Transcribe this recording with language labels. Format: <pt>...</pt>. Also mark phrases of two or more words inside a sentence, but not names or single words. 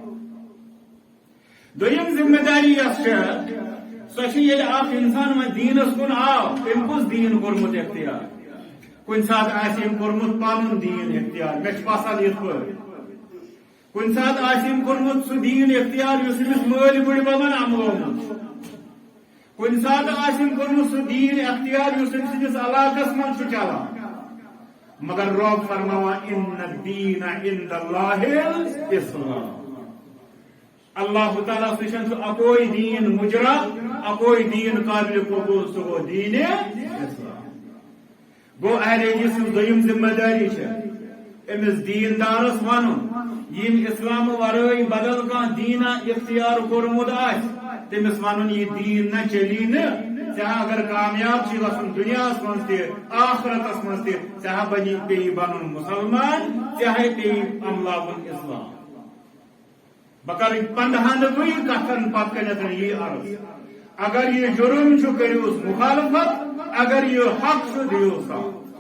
<ks>دوٚیِم ذمہ داری یۄس چھےٚ سۄ چھِ ییٚلہِ اکھ انسان وۄنۍ دیٖنس کُن آو تٔمۍ کُس دیٖن کوٚرمُت اختیار کُنہِ ساتہٕ آسہِ أمۍ کوٚرمُت پنُن دیٖن اختیار مےٚ چھُ پسنٛد یِتھ پٲٹھۍ کُنہِ ساتہٕ آسہِ أمۍ کوٚرمُت سُہ دیٖن اختیار یُس أمِس مٲلۍ بٕڈببن عملومُت چھُ کُنہِ ساتہٕ آسہِ أمۍ کوٚرمُت سُہ دیٖن اختیار یُس أمۍ سٕنٛدِس علاقس منٛز چھُ چلان مگر رب فرماوان ان</ks> <ar>الدین عند اللہ الاسلام</ar> <ks>اللہ تعالیٰ سٕنٛدۍ چھُ اکوے دیٖن مجرد اکوے دیٖن قابلِ قبوٗل سُہ گوٚو دیٖنِ اسلام گوٚو اہلِ حدیث سٕنٛز دوٚیِم ذمہ داری چھےٚ أمِس دیٖندارس ونُن ییٚمۍ اسلامہٕ ورٲے بدل کانٛہہ دیٖنا اختیار کوٚرمُت آسہِ تٔمِس ونُن یہِ دیٖن نہ چلی نہٕ ژےٚ اگر کامیاب چھی گژھُن دُنیاہس منٛز تہِ آخرتس منٛز تہِ ژےٚ پیٚیہِ بنُن مُسلمان ژےٚ پیٚیہِ عملاوُن اسلام بہٕ کرٕ 15 کتھن پتہٕ کٔنٮ۪تھ یی عرض اگر یہِ جُرم چھُ کٔرِوُس مُخالفت اگر یہِ حق چھُ دِیِو ساتھ</ks>